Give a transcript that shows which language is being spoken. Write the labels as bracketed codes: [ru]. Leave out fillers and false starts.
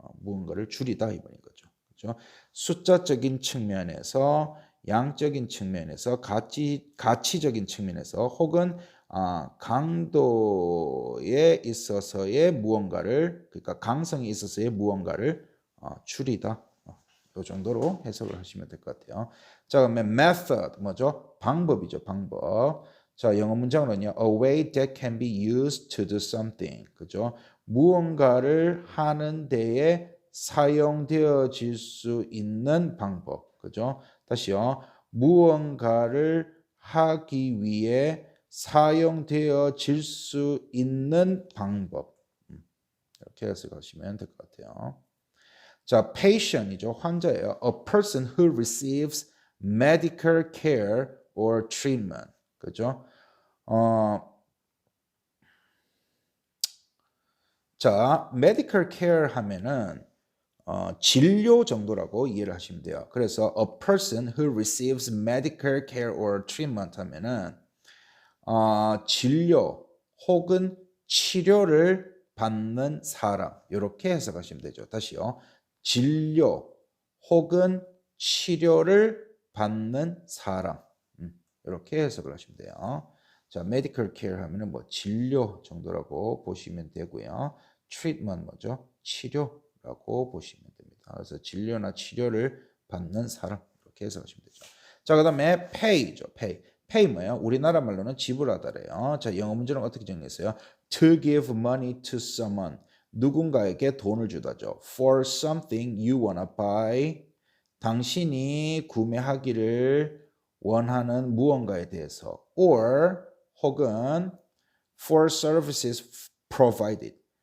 [ko] 무언가를 줄이다 이 말인 거죠. 그렇죠? 숫자적인 측면에서, 양적인 측면에서, 가치적인 측면에서 혹은 강도에 있어서의 무언가를, 그러니까 강성에 있어서의 무언가를 줄이다. 이 정도로 해석을 하시면 될 것 같아요. 자, 그러면 method 뭐죠? 방법이죠, 방법. 자, 영어 문장으로는요. [en] A way that can be used to do something. [ko] 그죠? 무언가를 하는 데에 사용되어질 수 있는 방법. 그죠? 다시요. 무언가를 하기 위해 사용되어질 수 있는 방법. 이렇게 해석하시면 될 것 같아요. 자, patient이죠. 환자예요. [en] A person who receives medical care or treatment. [ko] 그죠? 자, medical care 하면은 진료 정도라고 이해를 하시면 돼요. 그래서 [en] a person who receives medical care or treatment [ko] 하면은 진료 혹은 치료를 받는 사람 이렇게 해석하시면 되죠. 다시요. 진료 혹은 치료를 받는 사람 이렇게 해석을 하시면 돼요. 자, medical care 하면은 뭐 진료 정도라고 보시면 되고요. treatment 뭐죠? 치료라고 보시면 됩니다. 그래서 진료나 치료를 받는 사람 이렇게 해석하시면 되죠. 자, 그다음에 pay죠. pay 뭐예요? 우리나라 말로는 지불하다래요. 자, 영어 문제는 어떻게 정리했어요? [en] To give money to someone. [ko] 누군가에게 돈을 주다죠. [en] For something you wanna buy. [ko] 당신이 구매하기를 원하는 무언가에 대해서. [en] Or [ko] 혹은 [en] for services provided.